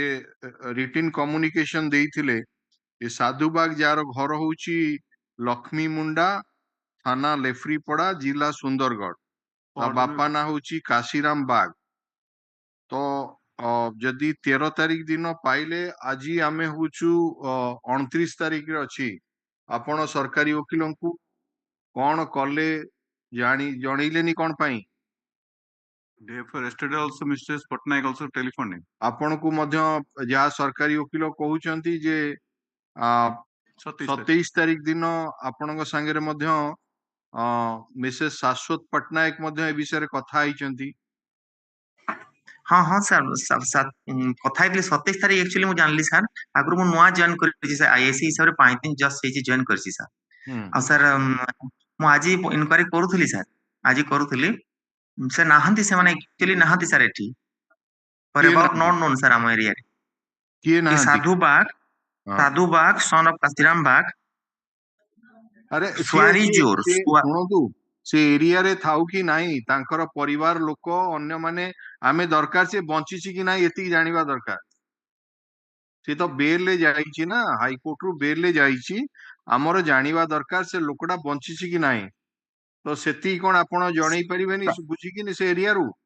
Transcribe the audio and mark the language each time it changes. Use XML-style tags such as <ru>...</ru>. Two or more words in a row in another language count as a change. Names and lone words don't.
<en>written communication</en> <or>ଦେଇଥିଲେ ଏ ସାଧୁବାଗ ଯାହାର ଘର ହଉଛି ଲକ୍ଷ୍ମୀ ମୁଣ୍ଡା ଥାନା ଲେଫ୍ରିପଡା ଜିଲ୍ଲା ସୁନ୍ଦରଗଡ଼ ତା ବାପା ନାଁ ହଉଛି କାଶୀରାମ ବାଗ ତ ଯଦି 13 ତାରିଖ ଦିନ ପାଇଲେ ଆଜି ଆମେ ହଉଛୁ 29 ତାରିଖରେ ଅଛି ଆପଣ ସରକାରୀ ଓକିଲଙ୍କୁ କଣ କଲେ ଜଣେଇଲେନି କଣ ପାଇଁ</or> <en>Yesterday also Mr. Patnaik also telephoned him.</en> <or>ଆପଣଙ୍କୁ ମଧ୍ୟ ଯାହା ସରକାରୀ ଓକିଲ କହୁଛନ୍ତି ଯେ 27 ତାରିଖ ଦିନ ଆପଣଙ୍କ ସାଙ୍ଗରେ ମଧ୍ୟ ମିସେସ ଶାଶ୍ୱତ ପଟ୍ଟନାୟକ ମଧ୍ୟ ଏ ବିଷୟରେ କଥା ହେଇଛନ୍ତି</or> <hi>हाँ हाँ</hi> <or>सर କଥା ହେଇଥିଲି 27 ତାରିଖ एक्चुअली ମୁଁ ଜାଣିଲି ସାର୍ ଆଗରୁ ମୁଁ ନୂଆ ଜଏନ୍ କରିଛି ସାର୍ ଆଇଆଇସି ହିସାବରେ 5 ଦିନ ଜଷ୍ଟ ହେଇଛି ଜଏନ୍ କରିଛି ସାର୍ ଆଉ ସାର୍ ମୁଁ ଆଜି ଇନକ୍ୱାରି କରୁଥିଲି ସାର୍ ଆଜି କରୁଥିଲି ସେ ନାହାନ୍ତି ସେମାନେ एक्चुअली ନାହାନ୍ତି ସାର୍ ଏଠି</or> <en>for about not known</en> <or>ସାର୍ ଆମ ଏରିଆରେ କିଏ ନାହାନ୍ତି ସାଧୁ ବାଗ</or> <en>son of</en> <or>କାଶୀରାମ ବାଗ ଆରେ ସୁଆରୀ ଜୋର ଶୁଣନ୍ତୁ ସେ ଏରିଆରେ ଥାଉ କି ନାହିଁ ତାଙ୍କର ପରିବାର ଲୋକ ଅନ୍ୟମାନେ ଆମେ ଦରକାର ସେ ବଞ୍ଚିଛି କି ନାହିଁ ଏତିକି ଜାଣିବା ଦରକାର ସେ ତ ବେଲରେ ଯାଇଛି ନା ହାଇକୋର୍ଟରୁ ବେଲରେ ଯାଇଛି ଆମର ଜାଣିବା ଦରକାର ସେ ଲୋକଟା ବଞ୍ଚିଛି କି ନାହିଁ ତ ସେତିକି କଣ ଆପଣ ଜଣେଇ ପାରିବେନି ବୁଝିକିନି ସେ ଏରିଆରୁ</or>